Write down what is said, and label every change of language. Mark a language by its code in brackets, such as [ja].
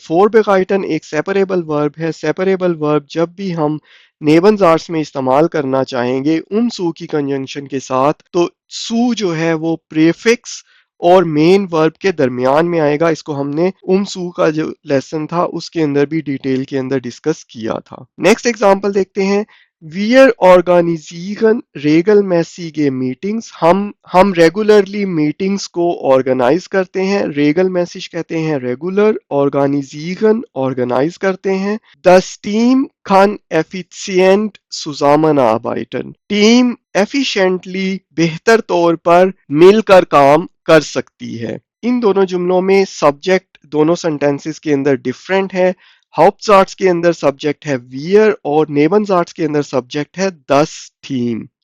[hi] vorbereiten एक separable verb है। Separable verb जब भी हम नेबन्स आर्ट्स में इस्तेमाल करना चाहेंगे सू की कंजंक्शन के साथ, तो सू जो है वो प्रीफिक्स और मेन वर्ब के दरमियान में आएगा। इसको हमने सू का जो लेसन था उसके अंदर भी डिटेल के अंदर डिस्कस किया था। नेक्स्ट एग्जांपल देखते हैं। [de] Wir organisieren regelmäßige Meetings। [hi] हम रेगुलरली मीटिंग्स को ऑर्गेनाइज करते हैं। regelmäßig कहते हैं रेगुलर, organisieren ऑर्गेनाइज करते हैं। [de] Das Team kann effizient zusammenarbeiten। [hi] Team efficiently बेहतर तौर पर मिलकर काम कर सकती है। इन दोनों जुमलों में सब्जेक्ट दोनों सेंटेंसेस के अंदर डिफरेंट है। हाउप्ट्स के अंदर सब्जेक्ट है वियर और नेबन्स के अंदर सब्जेक्ट है दस थीम।